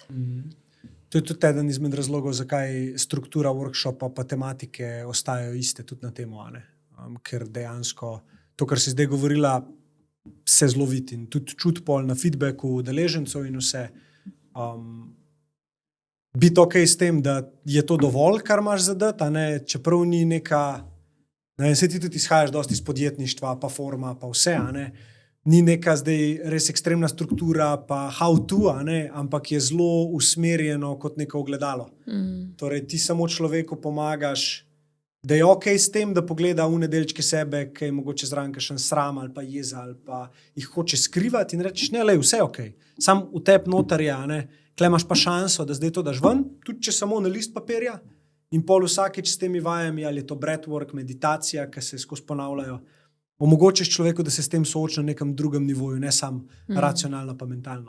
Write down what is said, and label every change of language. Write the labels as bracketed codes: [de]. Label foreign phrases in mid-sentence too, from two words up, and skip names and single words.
[sl] To je tudi eden izmed razlogov, zakaj struktura workshopa pa tematike ostajajo iste tudi na temo, ker dejansko to, kar si zdaj govorila, se zelo vidi in tudi čuti pol na feedbacku udeležencev in vse. biti ok s tem, da je to dovolj, kar imaš zadati, a ne, čeprav ni neka, ne, se ti tudi izhajaš dosti iz podjetništva, pa forma, pa vse, a ne, ni neka zdaj res ekstremna struktura, pa [en] how to, [sl] a ne, ampak je zelo usmerjeno kot neko ogledalo. Torej, ti samo človeku pomagaš, da je ok s tem, da pogleda v nedeljčke sebe, ki je mogoče zraven kakšen sram ali pa jeza ali pa jih hoče skrivati in rečeš, ne, lej, vse ok. Sam v tebi noter je, a ne, tle imaš pa šanso, da zdaj to daš ven, tudi če samo na list papirja in pol vsakeč s temi vajami, ali je to breathwork, meditacija, ki se skozi ponavljajo, omogočiš človeku, da se s tem sooča na nekem drugem nivoju, ne samo racionalno pa mentalno.